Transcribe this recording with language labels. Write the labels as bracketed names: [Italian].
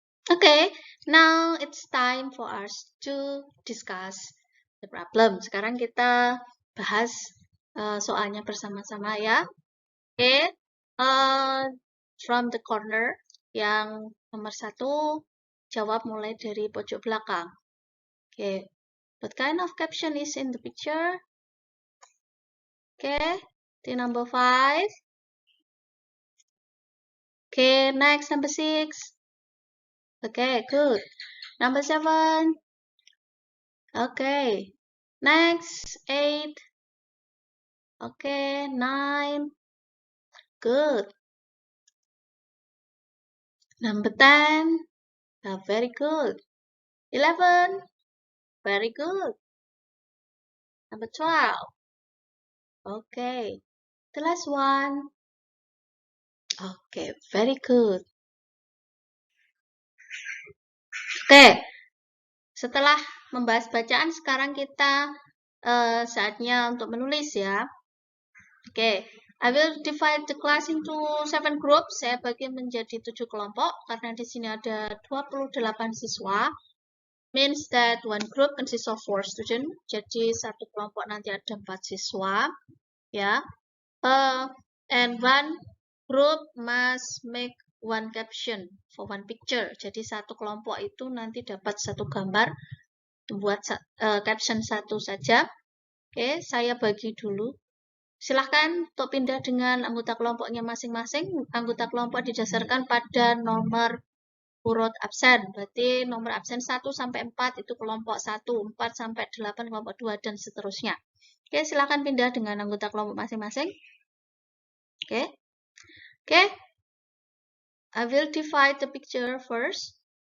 [English] Oke, now it's time for us to discuss the problem. [Indonesian] Sekarang kita bahas soalnya bersama-sama ya. Oke, [English] from the corner [Indonesian] yang nomor 1, jawab mulai dari pojok belakang. [English] Oke, what kind of caption is in the picture? Okay, the number 5. Okay, next, number 6. Okay, good. Number 7. Okay, next, 8. Okay, 9. Good. Number 10. Very good. 11. Very good. Number 12. Okay. The last one. Okay, very good. [Indonesian] Oke, setelah membahas bacaan, sekarang kita saatnya untuk menulis ya. [English] Oke, I will divide the class into 7 groups. [Indonesian] Saya bagi menjadi 7 kelompok karena di sini ada 28 siswa. [English] Means that one group consists of 4 students. [Indonesian] Jadi satu kelompok nanti ada 4 siswa, ya. [English] And one group must make one caption for one picture. [Indonesian] Jadi satu kelompok itu nanti dapat satu gambar, buat caption satu saja. Oke, saya bagi dulu. Silahkan untuk pindah dengan anggota kelompoknya masing-masing. Anggota kelompok didasarkan pada nomor urut absen. Berarti nomor absen 1 sampai 4 itu kelompok 1, 4 sampai 8 kelompok 2, dan seterusnya. Oke, silahkan pindah dengan anggota kelompok masing-masing. Oke. Oke. [English] I will divide the picture first.